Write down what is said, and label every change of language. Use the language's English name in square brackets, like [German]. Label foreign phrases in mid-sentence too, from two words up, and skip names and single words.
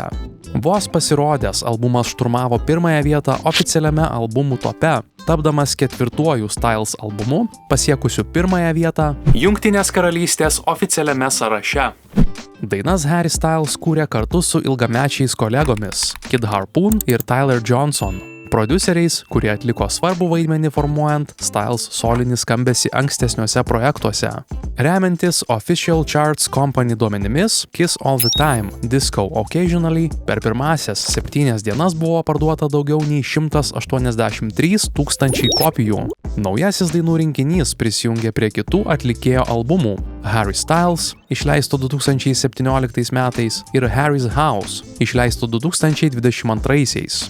[Lithuanian] Vos pasirodęs, albumas šturmavo pirmąją vietą oficialiame albumų tope, tapdamas ketvirtuoju Styles albumu, pasiekusiu pirmąją vietą Jungtinės karalystės oficialiame sąraše. Dainas Harry Styles kūrė kartu su ilgamečiais kolegomis Kid Harpoon ir Tyler Johnson, prodiuseriais, kurie atliko svarbų vaidmenį formuojant Styles solinį skambesį ankstesniuose projektuose. Remiantis Official Charts Company duomenimis, Kiss All the Time, Disco Occasionally per pirmąsias 7 dienas buvo parduota daugiau nei 183 000 kopijų. Naujasis dainų rinkinys prisijungė prie kitų atlikėjo albumų Harry Styles, išleisto 2017 metais, ir Harry's House, išleisto 2022.